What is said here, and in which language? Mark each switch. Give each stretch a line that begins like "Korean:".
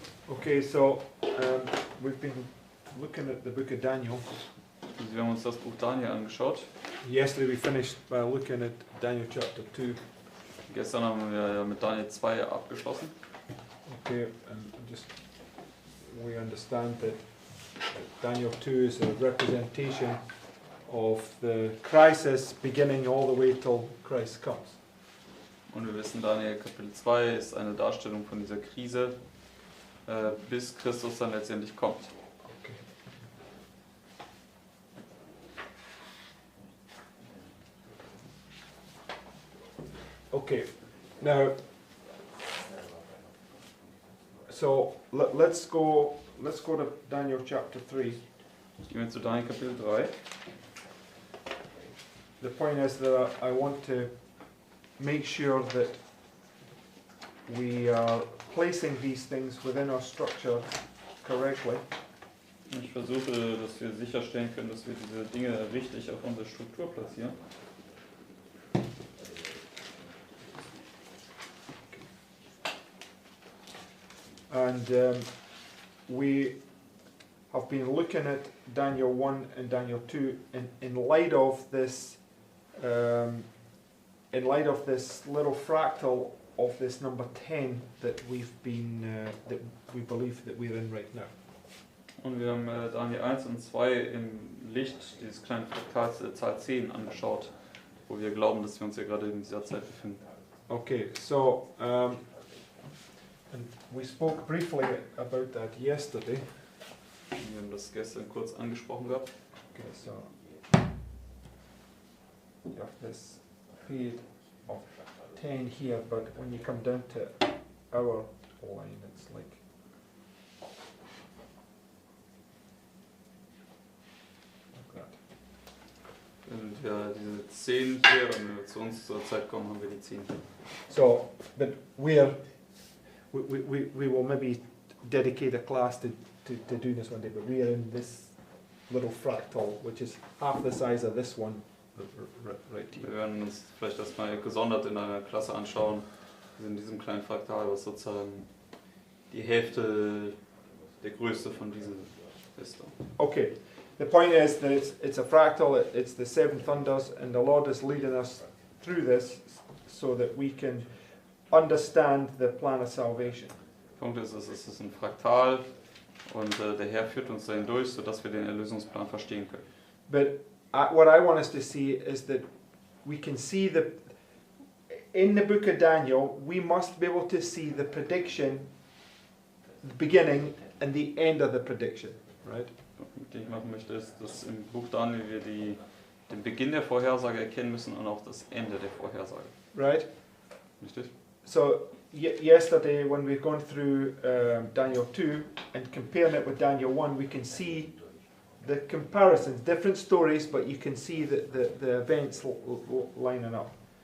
English: Okay, so we've been looking at the book of Daniel.
German: Also wir haben uns das Buch Daniel angeschaut.
English: Yesterday we finished by looking at Daniel chapter 2.
German: Gestern haben wir ja mit Daniel 2 abgeschlossen.
English: Okay, and just we understand that Daniel 2 is a representation of the crisis beginning all the way till Christ comes.
German: Und wir wissen, Daniel Kapitel 2 ist eine Darstellung von dieser Krise, bis Christus dann letztendlich kommt.
English: Okay. Okay, now, so let's go to Daniel chapter 3.
German: Gehen wir zu Daniel Kapitel 3.
English: The point is that I want to make sure that we are placing these things within our structure correctly.
German: Ich versuche, dass wir sicherstellen können, dass wir diese Dinge richtig auf unsere Struktur platzieren.
English: And we have been looking at Daniel 1 and Daniel 2 in light of this little fractal of this number 10 that we've been that we believe that we're in right now.
German: Und wir haben Daniel 1 und 2 im Licht dieses kleinen Fraktals der Zahl 10 angeschaut, wo wir glauben, dass wir uns hier gerade in dieser Zeit befinden.
English: Okay, so and we spoke briefly about that yesterday.
German: Wir haben das gestern kurz angesprochen gehabt.
English: Okay, so you have this period of 10 here, but when you come down to our line, it's like that.
German: Und ja, diese 10 hier, wenn wir zu uns zur Zeit kommen, haben wir die 10 hier.
English: So, but we will maybe dedicate a class to doing this one day, but we are in this little fractal, which is half the size of this one right here.
German: Wir werden uns vielleicht das mal gesondert in einer Klasse anschauen, in diesem kleinen Fraktal, was sozusagen die Hälfte der Größe von diesem ist.
English: Okay, the point is that it's a fractal, it's the seven thunders, and the Lord is leading us through this so that we can understand the plan of salvation.
German: Der Punkt ist, es ist ein Fraktal und der Herr führt uns dahin durch, sodass wir den Erlösungsplan verstehen können.
English: But what I want us to see is that we can see in the book of Daniel, we must be able to see the prediction, the beginning and the end of the prediction, right?
German: Was ich machen möchte, ist, dass im Buch Daniel wir den Beginn der Vorhersage erkennen müssen und auch das Ende der Vorhersage.
English: Right?
German: Richtig?
English: So yesterday when we've gone through Daniel 2 and comparing it with Daniel 1, we can see the comparisons, different stories, but you can see the events lining up.